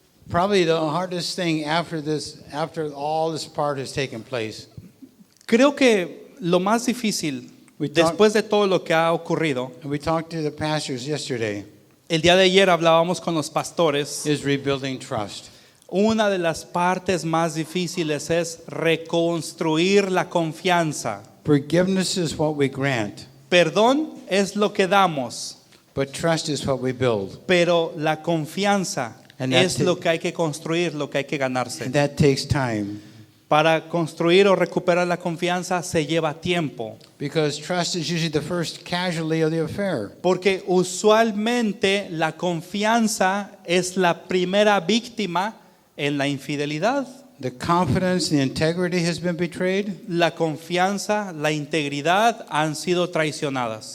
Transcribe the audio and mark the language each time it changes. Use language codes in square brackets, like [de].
[en] Probably the hardest thing after all this part has taken place. [es] Creo que lo más difícil, después de todo lo que ha ocurrido, [en] And we talked to the pastors yesterday, [es] el día de ayer hablábamos con los pastores. [en] is rebuilding trust. [es] Una de las partes más difíciles es reconstruir la confianza. [en] Forgiveness is what we grant, [es] Perdón es lo que damos, [en] but trust is what we build. [es] pero la confianza [en] And that [es] es lo que hay que construir, lo que hay que ganarse. [en] And that takes time, [es] Para construir o recuperar la confianza se lleva tiempo, [en] because trust is usually the first casualty of the affair. [es] porque usualmente la confianza es la primera víctima en la infidelidad. [en] The confidence, the integrity has been betrayed. [es] La confianza, la integridad han sido traicionadas.